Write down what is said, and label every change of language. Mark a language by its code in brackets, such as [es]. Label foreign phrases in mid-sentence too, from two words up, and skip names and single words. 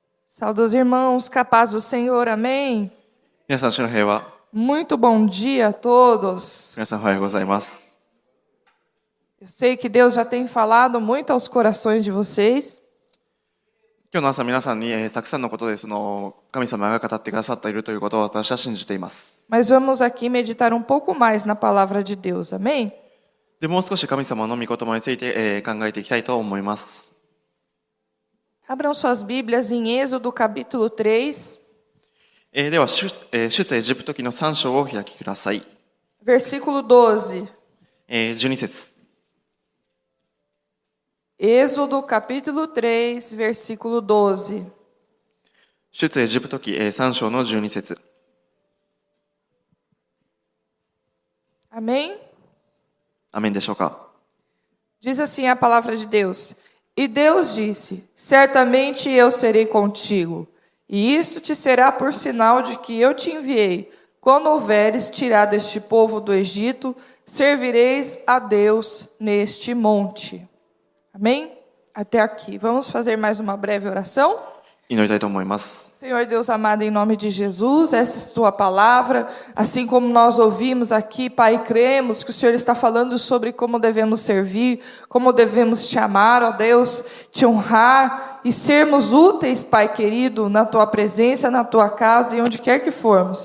[pt] Saúde os irmãos, capaz do Senhor, amém? [ja] 皆さん、主の平和。 [pt] Muito bom dia a todos. [ja] 皆さん、おはようございます。 [pt] Eu sei que Deus já tem falado muito aos corações de vocês. [ja] 今日の朝、皆さんに、たくさんのことで神様が語ってくださっているということを私は信じています。 [pt] Mas vamos aqui meditar um pouco mais na palavra de Deus, amém? [ja] で、もう少し神様の御言葉について、考えていきたいと思います。 [pt] Abram suas Bíblias em Êxodo capítulo 3, [ja] では、出エジプト記の3章をお開きください。 [pt] versículo 12. [ja] 12節。 [pt] Êxodo capítulo 3, versículo 12. [ja] 出エジプト記3章の12節。 [pt] Amém? [ja] アメンでしょうか。 [pt] Diz assim a palavra de Deus. E Deus disse, certamente eu serei contigo, e isto te será por sinal de que eu te enviei. Quando houveres tirado este povo do Egito, servireis a Deus neste monte. Amém? Até aqui. Vamos fazer mais uma breve oração? [ja] 祈りたいと思います。 [pt] Senhor Deus amado, em nome de Jesus, essa é a tua palavra, assim como nós ouvimos aqui, Pai, cremos que o Senhor está falando sobre como devemos servir, como devemos te amar, ó Deus, te honrar e sermos úteis, Pai querido, na tua presença, na tua casa e onde quer que formos.